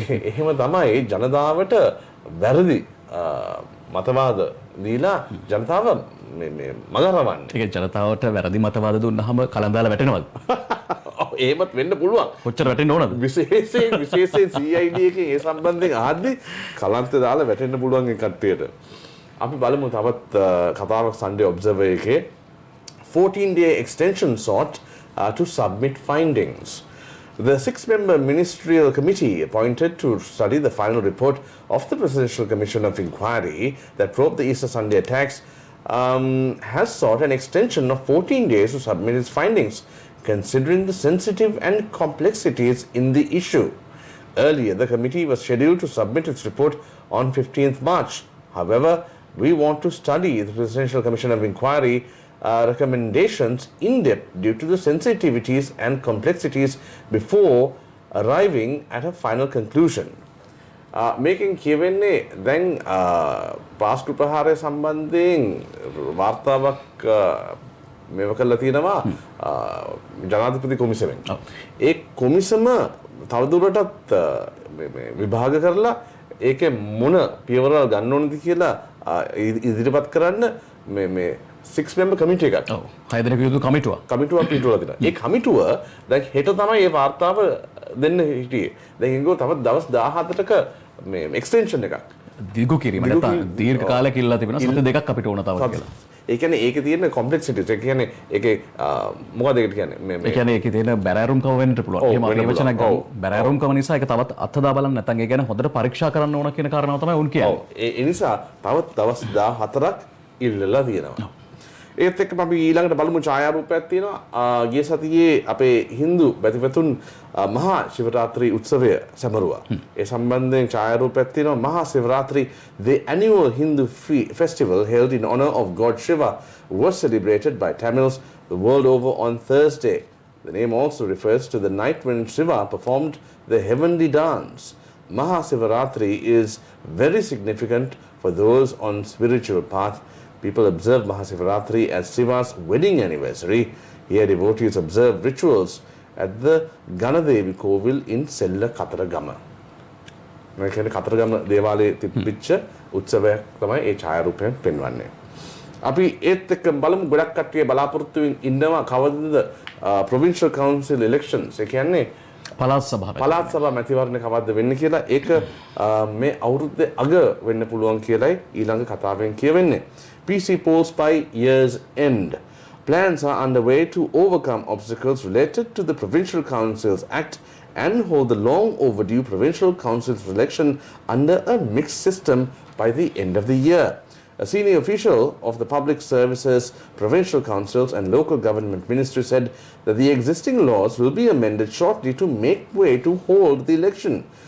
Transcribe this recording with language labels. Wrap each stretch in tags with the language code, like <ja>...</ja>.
<si>එහෙම තමයි ජනතාවට වැරදි මතවාද දීලා ජනතාව මේ මගහරවන්නේ. ඒක ජනතාවට වැරදි මතවාද දුන්නාම කලන්දාලා වැටෙනවද? එහෙමත් වෙන්න පුළුවන්. කොච්චර වැටෙන්න ඕනද? විශේෂයෙන් CID එකේ ඒ සම්බන්ධයෙන් ආද්දි කලන්තේ දාලා වැටෙන්න පුළුවන් ඒ කට්ටියට. අපි බලමු තවත් කතාවක් Sunday Observer එකේ</si> <en>14-day extension sought to submit findings. The 6-member ministerial committee appointed to study the final report of the Presidential Commission of Inquiry that probed the Easter Sunday attacks has sought an extension of 14 days to submit its findings, considering the sensitive and complexities in the issue. Earlier, the committee was scheduled to submit its report on 15th March. However, we want to study the Presidential Commission of Inquiry recommendations in depth due to the sensitivities and complexities before arriving at a final conclusion.</en> <si>මේකෙන් කියවෙන්නේ දැන් පාස්කු ප්‍රහාරය සම්බන්ධයෙන් වාර්තාවක් මේව කළා තියෙනවා ජනාධිපති කොමිසමෙන්. ඒ කොමිසම තවදුරටත් විභාග කරලා ඒකේ මොන පියවරල් ගන්න ඕනද කියලා ඉදිරිපත් කරන්න මේ 6-member committee එකක්. ඔව්. 6 දෙනෙක් යුතු කමිටුවක්. කමිටුවක් පිටුවලා තියෙනවා. ඒ කමිටුව දැන් හෙට තමයි මේ වාර්තාව දෙන්න හිටියේ. දැන් ඒගොල්ලෝ තවත් දවස් 17ක මේ එක්ස්ටෙන්ෂන් එකක්. දීර්ඝ කිරීම නැත්නම් දීර්ඝ කාලයක් ඉල්ලලා තිබෙනවා. සති දෙකක් අපිට ඕන තව කියලා. ඒ කියන්නේ ඒකේ තියෙන කොම්ප්ලෙක්සිටිස් ඒ කියන්නේ ඒකේ මොකද ඒකට කියන්නේ මේ ඒ කියන්නේ ඒකේ තියෙන බැරෑරුම්කම වෙන්නට පුළුවන්. එහෙම මේ වචනක් ගන්න. බැරෑරුම්කම නිසා ඒක තවත් අත්හදා බලන්න නැත්නම් ඒ කියන්නේ හොඳට පරීක්ෂා කරන්න ඕන කියන කාරණාව තමයි උන් කියන්නේ. ඔව්. ඒ නිසා තවත් දවස් 14ක් ඉල්ලලා තියෙනවා. ඒත් එක්කම අපි ඊළඟට බලමු ඡායාරූපයක් තියෙනවා ගිය සතියේ අපේ Hindu බැතිපතුන් මහා ශිවරාත්‍රි උත්සවය සැමරුවා. ඒ සම්බන්ධයෙන් ඡායාරූපයක් තියෙනවා මහා ශිවරාත්‍රි</si> <en>the annual Hindu festival held in honor of God Shiva was celebrated by Tamils the world over on Thursday. The name also refers to the night when Shiva performed the heavenly dance. Maha Shivaratri is very significant for those on spiritual path. People observe Mahasivaratri as Shiva's wedding anniversary. Here devotees observe rituals at the Ganadevi Kovil in Sella Kataragama.</en> <si>මේ කියන්නේ කතරගම දේවාලයේ තිබිච්ච උත්සවයක් තමයි ඒ ඡායාරූපයෙන් පෙන්වන්නේ. අපි ඒත් එක්ක බලමු ගොඩක් කට්ටිය බලාපොරොත්තු වෙමින් ඉන්නවා කවදද</si> <en>provincial council elections.</en> <si>ඒ කියන්නේ පළාත් සභා මැතිවරණ කවද්ද වෙන්නේ කියලා ඒක මේ අවුරුද්දේ අග වෙන්න පුළුවන් කියලායි ඊළඟ කතාවෙන් කියවෙන්නේ.</si> <en>PC polls by year's end. Plans are underway to overcome obstacles related to the Provincial Councils Act and hold the long overdue Provincial Councils election under a mixed system by the end of the year. A senior official of the Public Services, Provincial Councils and Local Government Ministry said that the existing laws will be amended shortly to make way to hold the election.</en>